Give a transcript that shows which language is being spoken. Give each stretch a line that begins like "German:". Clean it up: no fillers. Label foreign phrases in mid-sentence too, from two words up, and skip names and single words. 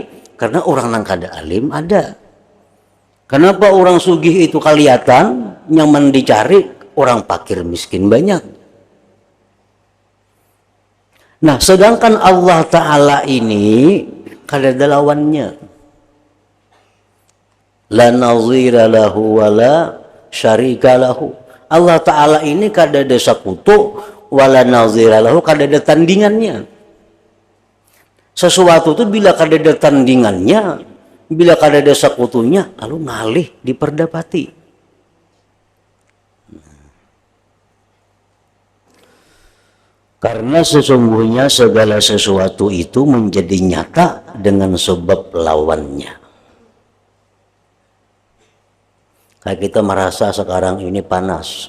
Banjar: Karena orang nang kada alim ada. Kenapa orang sugih itu kelihatan nyaman dicari? Orang fakir miskin banyak. Nah, sedangkan Allah Ta'ala ini kada ada lawannya.
Arabic: La nazira lahu wa la syarika lahu.
Banjar: Allah Ta'ala ini kada ada sekutu,
Arabic: wala nazira lahu,
Banjar: kada ada tandingannya. Sesuatu itu bila kada ada tandingannya, bila kada ada sekutunya, lalu ngalih diperdapati.
Indonesian: Karena sesungguhnya segala sesuatu itu menjadi nyata dengan sebab lawannya. Kayak kita merasa sekarang ini panas.